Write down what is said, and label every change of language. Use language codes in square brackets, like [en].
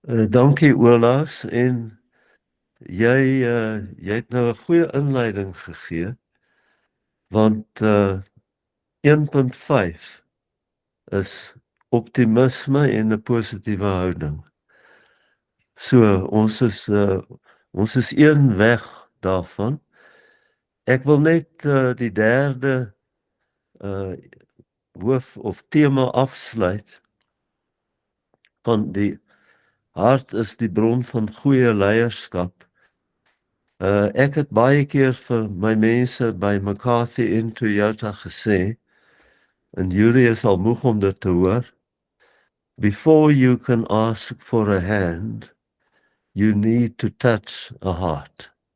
[af] Dankie Olaus, en jy het nou 'n goeie inleiding gegee, want 1.5 is optimisme en 'n positiewe houding. So, ons is een weg daarvan. Ek wil net die derde hoof of tema afsluit, van die hart is die bron van goeie leierskap. Ek het baie keer vir my mense by McCarthy en Toyota gesê, en Yuri is al moeg om dit te hoor, [en] before you can ask for a hand, you need to touch a heart.